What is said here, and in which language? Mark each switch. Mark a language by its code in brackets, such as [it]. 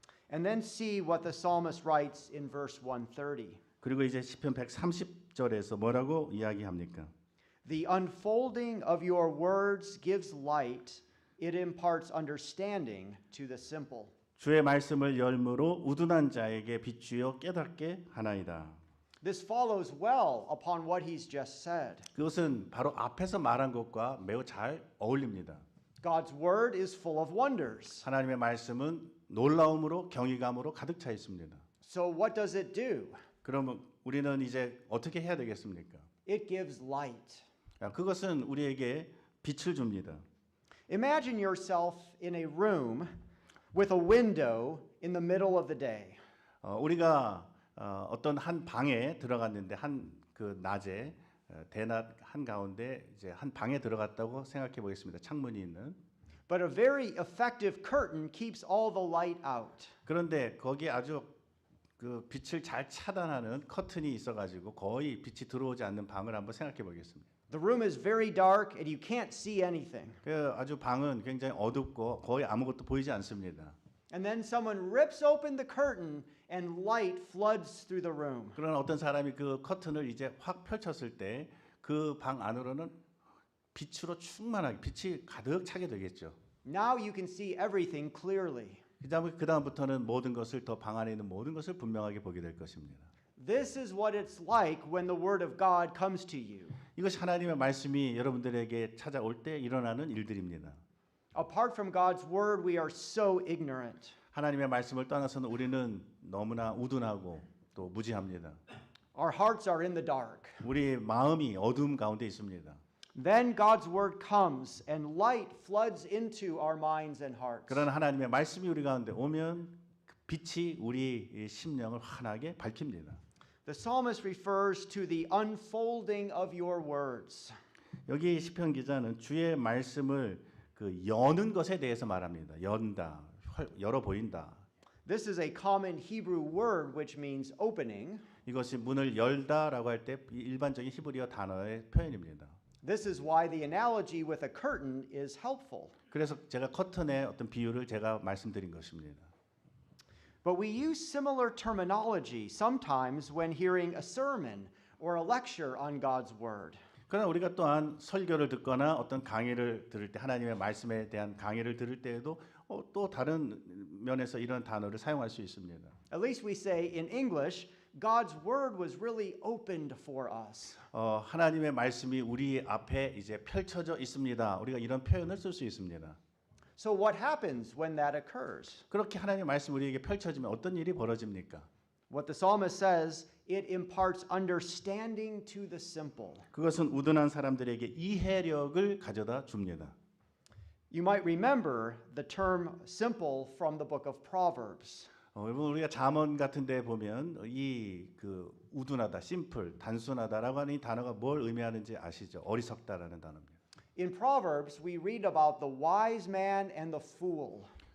[en] And then see what the psalmist writes in verse 130. [ko] 그리고 이제 시편 130절에서 뭐라고 이야기합니까? [en] The unfolding of your words gives light. It imparts understanding to the simple. [ko] 주의 말씀을 열므로 우둔한 자에게 비추어 깨닫게 하나이다. [en] This follows well upon what he's just said. [ko] 그것은 바로 앞에서 말한 것과 매우 잘 어울립니다. [en] God's word is full of wonders. [ko] 하나님의 말씀은 놀라움으로 경이감으로 가득 차 있습니다. [en] So what does it do? [ko] 그러면 우리는 이제 어떻게 해야 되겠습니까? [en] It gives light. [ko] 그것은 우리에게 빛을 줍니다. [en] Imagine yourself in a room with a window in the middle of the day. [ko] 우리가 어떤 한 방에 들어갔는데 그 낮에 대낮 한 가운데 이제 한 방에 들어갔다고 생각해 보겠습니다. 창문이 있는. [en] But a very effective curtain keeps all the light out. [ko] 그런데 거기에 아주 그 빛을 잘 차단하는 커튼이 있어가지고 거의 빛이 들어오지 않는 방을 한번 생각해 보겠습니다. [en] The room is very dark and you can't see anything. [ko] 그 아주 방은 굉장히 어둡고 거의 아무것도 보이지 않습니다. [en] And then someone rips open the curtain and light floods through the room. [ko] 그러나 어떤 사람이 그 커튼을 이제 확 펼쳤을 때 그 방 안으로는 빛으로 충만하게 빛이 가득 차게 되겠죠. [en] Now you can see everything clearly. [ko] 그다음부터는 모든 것을 더 방 안에 있는 모든 것을 분명하게 보게 될 것입니다. [en] This is what it's like when the word of God comes to you. [ko] 이것이 하나님의 말씀이 여러분들에게 찾아올 때 일어나는 일들입니다. [en] Apart from God's word, we are so ignorant. [ko] 하나님의 말씀을 떠나서는 우리는 너무나 우둔하고 또 무지합니다. [en] Our hearts are in the dark. [ko] 우리 마음이 어두움 가운데 있습니다. [en] Then God's word comes and light floods into our minds and hearts. [ko] 그러나 하나님의 말씀이 우리 가운데 오면 빛이 우리 심령을 환하게 밝힙니다. [en] The psalmist refers to the unfolding of your words. [ko] 여기 시편 기자는 주의 말씀을 그 여는 것에 대해서 말합니다. 연다, 열어 보인다. [en] This is a common Hebrew word which means opening. [ko] 이것이 문을 열다라고 할 때 일반적인 히브리어 단어의 표현입니다. [en] This is why the analogy with a curtain is helpful. [ko] 그래서 제가 커튼의 어떤 비유를 제가 말씀드린 것입니다. [en] But we use similar terminology sometimes when hearing a sermon or a lecture on God's word. [ko] 그러나 우리가 또한 설교를 듣거나 어떤 강의를 들을 때 하나님의 말씀에 대한 강의를 들을 때에도 또 다른 면에서 이런 단어를 사용할 수 있습니다. [en] At least we say in English, God's word was really opened for us. [ko] 하나님의 말씀이 우리 앞에 이제 펼쳐져 있습니다. 우리가 이런 표현을 쓸 수 있습니다. [en] So what happens when that occurs? [ko] 그렇게 하나님의 말씀이 우리에게 펼쳐지면 어떤 일이 벌어집니까? [en] What the psalmist says, it imparts understanding to the simple. [ko] 그것은 우둔한 사람들에게 이해력을 가져다 줍니다. [en] You might remember the term simple from the book of Proverbs. [ko] 여러분 우리가 잠언 같은 데 보면 이 그 우둔하다, 심플, 단순하다라고 하는 이 단어가 뭘 의미하는지 아시죠? 어리석다라는 단어입니다. [en] In Proverbs, we read about the wise man and the fool.